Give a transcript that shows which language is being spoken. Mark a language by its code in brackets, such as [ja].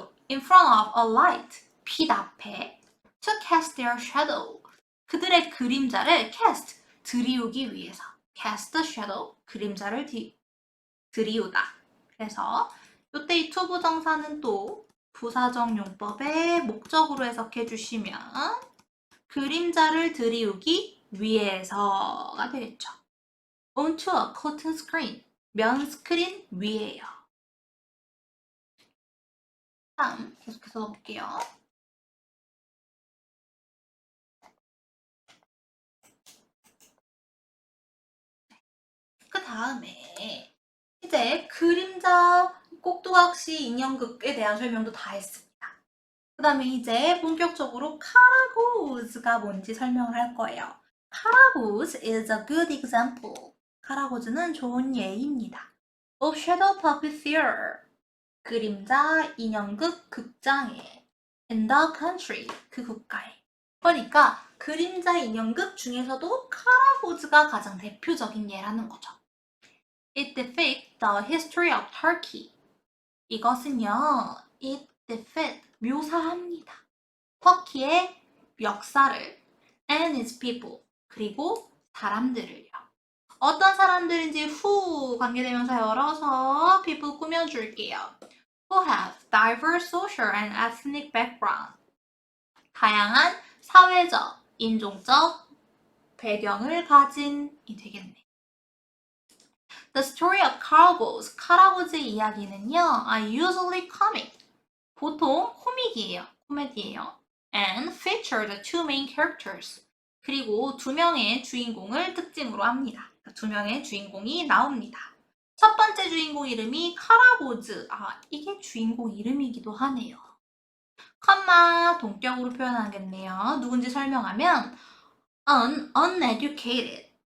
[en] in front of a light, [ko] 빛 앞에 [en] to cast their shadow, [ko] 그들의 그림자를 [en] cast, [ko] 들이우기 위해서 [en] cast the shadow, [ko] 그림자를 들이우다. 그래서 이때 이 to 부정사는 또 부사적 용법의 목적으로 해석해 주시면 그림자를 들이우기 위해서가 되겠죠. [en] onto a cotton screen, [ko] 면 스크린 위에요. 다음 계속해서 볼게요. 그 다음에 이제 그림자 꼭두각시 인형극에 대한 설명도 다 했습니다. 그 다음에 이제 본격적으로 카라고즈가 뭔지 설명을 할 거예요. [en] 카라고즈 is a good example. [ko] 카라고즈는 좋은 예입니다. [en] of shadow puppet theater. [ko] 그림자 인형극 극장에 [en] in the country. [ko] 그 국가에. 그러니까 그림자 인형극 중에서도 카라고즈가 가장 대표적인 예라는 거죠. [en] It depicts the history of Turkey. [ko] 이것은요, [en] it depicts, [ko] 묘사합니다. 터키의 역사를 [en] and its people, [ko] 그리고 사람들을요. 어떤 사람들인지 who 관계대명사 열어서 people 꾸며줄게요. [en] Who have diverse social and ethnic background. [ko] 다양한 사회적, 인종적 배경을 가진이 되겠네. [en] The story of Caragos, [ko] 카라고즈의 이야기는요, [en] are usually comic. [ko] 보통 코믹이에요. 코미디예요. [en] And feature the two main characters. [ko] 그리고 두 명의 주인공을 특징으로 합니다. 두 명의 주인공이 나옵니다. 첫 번째 주인공 이름이 카라고즈. 이게 주인공 이름이기도 하네요. 컴마 동격으로 표현하겠네요. 누군지 설명하면 uneducated.